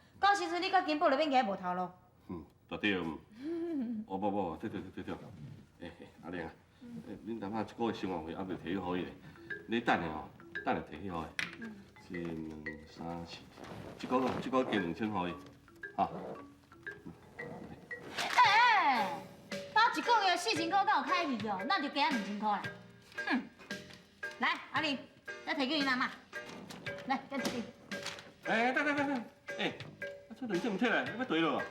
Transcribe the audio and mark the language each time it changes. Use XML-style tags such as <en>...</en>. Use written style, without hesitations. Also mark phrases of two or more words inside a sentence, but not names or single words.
<nan>到时阵你甲金宝就免硬无头咯。对。不，对。阿玲啊，恁阿妈一个月生活费还未摕去好伊咧，你等下哦，等下摕去好伊。1、2、3、4，这个加2000 好伊，哈。到一个月4000块，敢有开去哦？那就加2000块啦。来，阿玲，再摕给你阿妈。来，再摕你。等，这2000唔摕来，要对了。</nan>